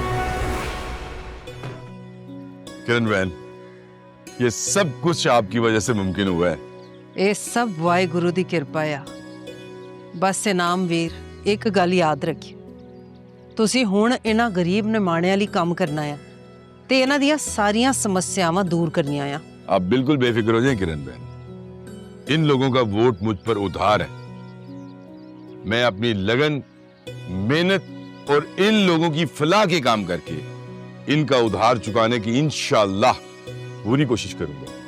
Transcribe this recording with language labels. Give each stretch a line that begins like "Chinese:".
Hindi: किरण बहन, ये सब कुछ आपकी वजह से मुमकिन हुआ है।
Punjabi: ਇਹ ਸਭ ਵਾਹਿਗੁਰੂ ਦੀ ਕਿਰਪਾ ਆ। ਬਸ ਇਨਾਮ ਵੀਰ ਇੱਕ ਗੱਲ ਯਾਦ ਰੱਖਿਓ, ਤੁਸੀਂ ਹੁਣ ਇਹਨਾਂ ਗਰੀਬ ਨਿਮਾਣਿਆਂ ਲਈ ਕੰਮ ਕਰਨਾ ਆ ਤੇ ਇਹਨਾਂ ਦੀਆਂ ਸਾਰੀਆਂ ਸਮੱਸਿਆਵਾਂ ਦੂਰ ਕਰਨੀਆਂ ਆ।
Hindi: आप बिल्कुल बेफिक्र हो जाएं किरण बहन, इन लोगों का वोट मुझ पर उधार है। मैं अपनी लगन, मेहनत और इन लोगों की फलाह के काम करके इनका उधार चुकाने की इंशाअल्लाह पूरी कोशिश करूंगा।